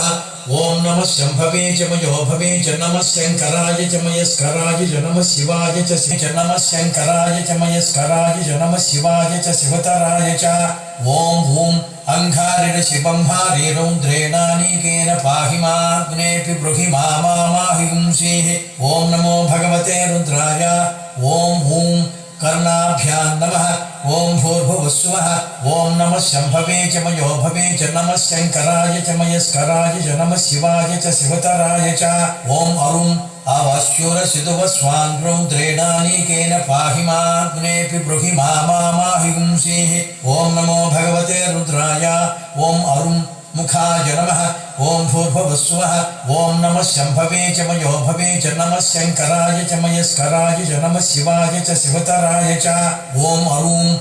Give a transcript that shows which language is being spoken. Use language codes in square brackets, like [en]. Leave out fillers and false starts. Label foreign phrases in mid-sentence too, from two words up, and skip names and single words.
[sa] ओम नमः शम्भवे च मयो भवे च नमः शंकराय च मयस्कराय च नमः शिवाय च नमः शंकराय च मयस्कराय च नमः शिवाय च शिवतराय च। ओम ॐ अंघारिणशिबंहारि रौद्रेणानीकेन पाहि माग्ने विबृहि मामाहिंसीः। ओम नमो भगवते रुद्राय। ओम ॐ कर्णाभ्यां नमः। ఓం భూర్భువస్సువః ఓం నమః శంభవే చ మయో భవే చ నమః శంకరాయ చ మయస్కరాయ చ నమః శివాయ చ శివతరాయ చ ఓం అరుం అవాస్యురసిదువస్వాన్ రౌద్రేణానీకేన పాహి మాగ్నేపి బృహి మామాహిగుంసేః ఓం నమో భగవతే రుద్రాయ ఓం అరుం ముఖాయ నమః ఓం భూర్భువస్సువః ఓం నమః శంభవే చ మయో భవే చ నమః శంకరాయ చ మయస్కరాయ చ నమః శివాయ చ శివతరాయ చ ఓం అరుం